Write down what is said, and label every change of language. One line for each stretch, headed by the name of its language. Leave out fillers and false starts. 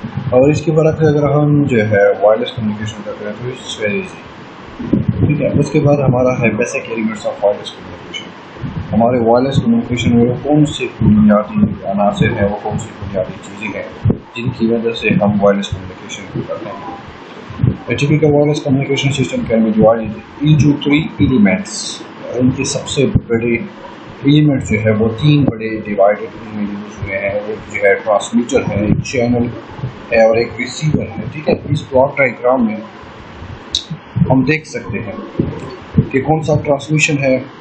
Urdu: اور اس کے برعکس اگر ہم جو ہے وائرلیس کمیونیکیشن کا کریں تو
English: It's very easy.
Urdu: ٹھیک ہے، اس کے بعد ہمارا ہے basic elements of wireless communication. ہمارے وائرلیس کمیونیکیشن میں وہ کون سے بنیادی عناصر ہیں، وہ کون سی بنیادی چیزیں ہیں جن کی وجہ سے ہم وائرلیس کمیونیکیشن کو کرتے ہیں.
English: A typical wireless communication system can be divided into 3 elements.
Urdu: ان کے سب سے بڑے ایلیمنٹ جو ہے وہ 3 بڑے ڈیوائڈیڈ یوز ہوئے ہیں. ایک جو ہے ٹرانسمیٹر ہے، ایک چینل ہے اور ایک ریسیور ہے. ٹھیک ہے، اس بلاک ڈائیگرام میں ہم دیکھ سکتے ہیں کہ کون سا ٹرانسمیشن ہے.